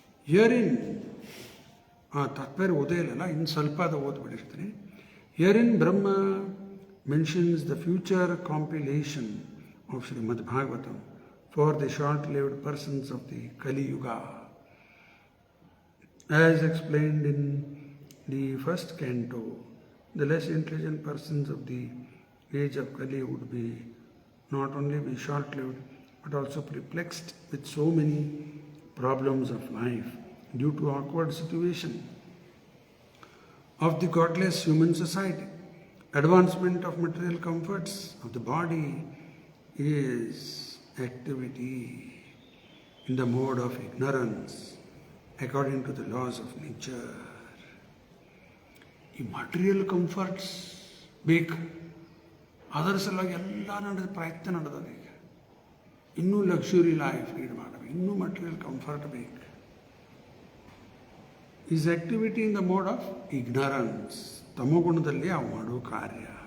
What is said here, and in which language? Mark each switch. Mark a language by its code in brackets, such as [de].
[kn] ಹಿಯರಿನ್ ತಾತ್ಪರ್ಯ ಓದೇ ಇಲ್ಲಲ್ಲ, ಇನ್ನು ಸ್ವಲ್ಪ ಅದು ಓದ್ಬಿಟ್ಟಿರ್ತೀನಿ. [en] Herein Brahma mentions the future compilation of Shrimad Bhagavatam for the short lived persons of the Kaliyuga. As explained in the first canto, the less intelligent persons of the age of Kali would be not only be short-lived but also perplexed with so many problems of life due to awkward situation of the godless human society. Advancement of material comforts of the body is activity in the mode of ignorance according to the laws of nature. [kn] ಈ material comforts ಬೇಕು, ಅದರ ಸಲುವಾಗಿ ಎಲ್ಲ ಪ್ರಯತ್ನ ನಡೆದದ. ಈಗ ಇನ್ನೂ luxury life lead ಮಾಡಬೇಕು, ಇನ್ನೂ ಮಟೀರಿಯಲ್ ಕಂಫರ್ಟ್ ಬೇಕು. [en] is activity in the mode of ignorance, [kn] ತಮೋಗುಣದಲ್ಲಿ ಅವು ಮಾಡೋ ಕಾರ್ಯ.